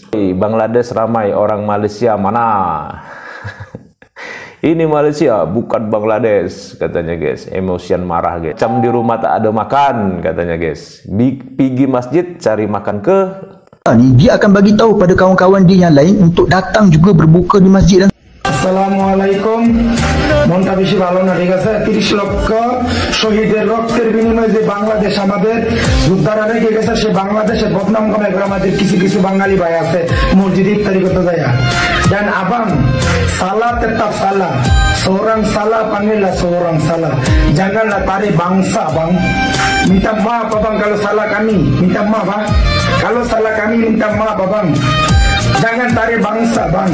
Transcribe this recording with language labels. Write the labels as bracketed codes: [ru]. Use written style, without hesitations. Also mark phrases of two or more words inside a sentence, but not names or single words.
[ms] Bangladesh ramai, orang Malaysia mana? Ini Malaysia bukan Bangladesh katanya guys. Emosian marah guys. Macam di rumah tak ada makan katanya guys. Pergi masjid cari makan ke? Dia akan bagi tahu pada kawan-kawan dia yang lain untuk datang juga berbuka di masjid dan [bn] আসসালামুআলাইকুম মনটা বেশি ভালো না ঠিক আছে 30 লক্ষ শহীদের রক্তের বিনিময়ে যে বাংলাদেশ আমাদের যোদ্ধারা রেখে গেছে সে বাংলাদেশের বদনাম কামাই করে আমাদের কিছু কিছু বাঙালি ভাই আছে মসজিদে ইফতারি করতে যায় [ms] Dan abang, salah tetap salah. Seorang salah panggillah seorang salah. Janganlah tarik bangsa, bang. Minta maaf abang kalau salah kami. Minta maaf, bang. Kalau salah kami minta maaf abang. Jangan tarik bangsa, bang.